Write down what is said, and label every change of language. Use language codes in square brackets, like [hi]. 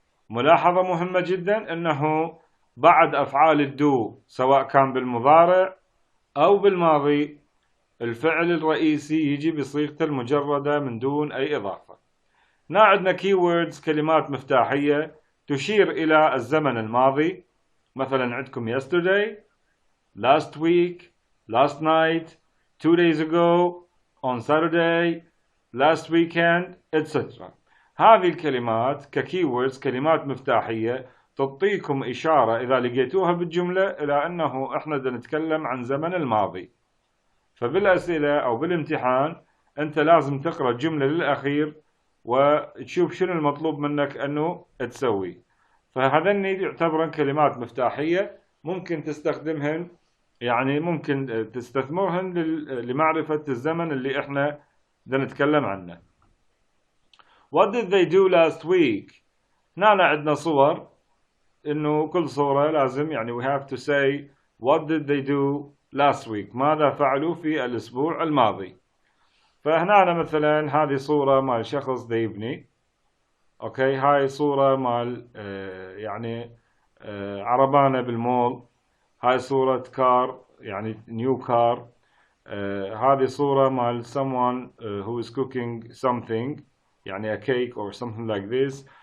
[ar] ملاحظة مهمة جدا أنه بعد أفعال الدو سواء كان بالمضارع أو بالماضي الفعل الرئيسي يجي بصيغة المجردة من دون أي إضافة. هنا عندنا keywords كلمات مفتاحية تشير إلى الزمن الماضي. مثلا عندكم [en] yesterday, last week, last night, 2 days ago, on Saturday, last weekend, etc. [ar] هذه الكلمات كkeywords كلمات مفتاحية تعطيكم إشارة إذا لقيتوها بالجملة إلى أنه إحنا نتكلم عن زمن الماضي. فبالأسئلة أو بالامتحان أنت لازم تقرأ الجملة للأخير وتشوف شنو المطلوب منك أنه تسوي. فهذني يعتبرن كلمات مفتاحية ممكن تستخدمهن، يعني ممكن تستثمرهن لمعرفة الزمن اللي احنا نتكلم عنه. [en] What did they do last week؟ [ar] هنا عندنا صور، انه كل صورة لازم يعني [en] we have to say what did they do last week، [ar] ماذا فعلوا في الاسبوع الماضي. فهنا مثلا هذه صورة مال شخص دا يبني، اوكي، هاي صورة مال يعني عربانة بالمول، هاي صورة كار يعني نيو كار، هذه صورة مال [en] someone who is cooking something [ar] يعني [en] a cake or something like this.